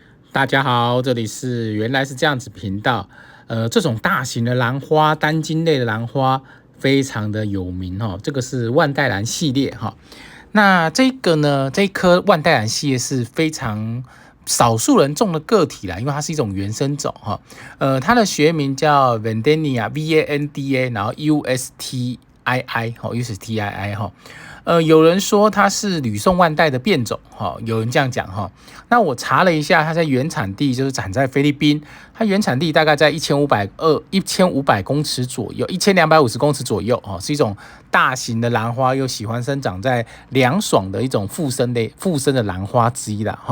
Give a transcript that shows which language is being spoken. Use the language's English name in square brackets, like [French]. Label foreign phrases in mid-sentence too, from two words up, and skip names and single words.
[Chinese] 大家好，这里是原来是这样子频道。这种大型的兰花，单茎类的兰花非常的有名哈。这个是万代兰系列哈。那这个呢，这一颗万代兰系列是非常少数人种的个体啦，因为它是一种原生种哈。它的学名叫 Vandania V-A-N-D-A，然后 U-S-T-I-I 哈 ，U-S-T-I-I 哈。有人说它是吕宋万代的变种哈，有人这样讲哈。那我查了一下，它在原产地就是产在菲律宾，它原产地大概在1500公尺左右，1250公尺左右哈，是一种大型的兰花，又喜欢生长在凉爽的一种附生的兰花之一啦哈。